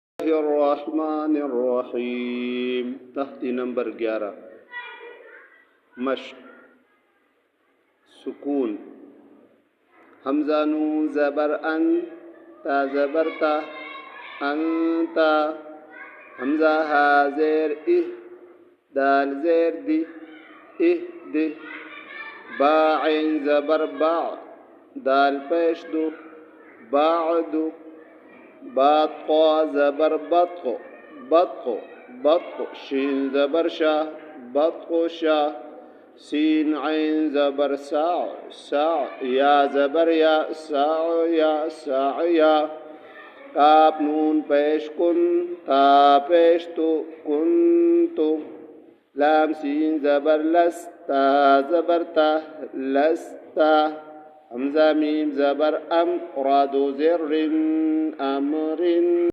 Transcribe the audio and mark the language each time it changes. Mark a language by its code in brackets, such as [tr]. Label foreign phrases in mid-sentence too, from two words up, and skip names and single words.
[ar] الرحمن الرحيم. [ur] تحت نمبر 11 مشق سکون. حمزہ نون زبر ان، تا زبر تا، انتا. حمزہ ہا زیر اہ، دال زیر دی، اہ دی. با عین زبر با، دال پیش دو، بعدو. با طا زبر بطق، بطق بطق. شین زبر شا، بطق شا. سين عين زبر ساع، ساع. يا زبر يا، ساع يا، ساع يا. قاف نون پیش کن، تا پیش تو، کنتو. لام سين زبر لس، تا زبر تا، لستا. حمزة ميم زبر أم، راد زر أمر.